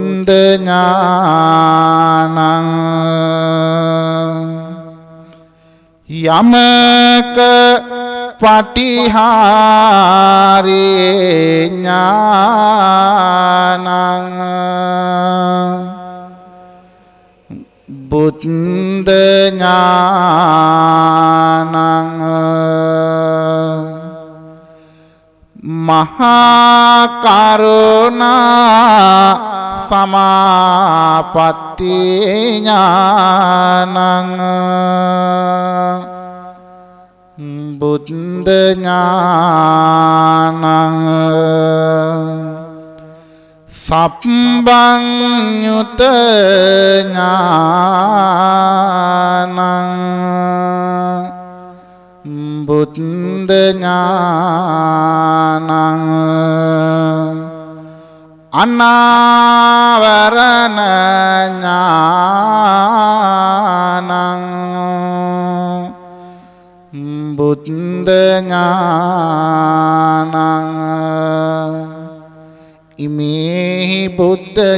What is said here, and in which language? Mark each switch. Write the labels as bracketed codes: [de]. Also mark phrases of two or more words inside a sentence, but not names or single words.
[pi] ඥානං යමක පටිහාරේ ඥානං බුද්ධ ඥානං මහා කරුණා සමාපatti ඥානං බුද්ධ ඥානං සම්බං යුත ඥානං බුද්ධ ඥානං අනාවරණ ඥානං බුද්ධ ඥානං ඉමේහි බුද්ධ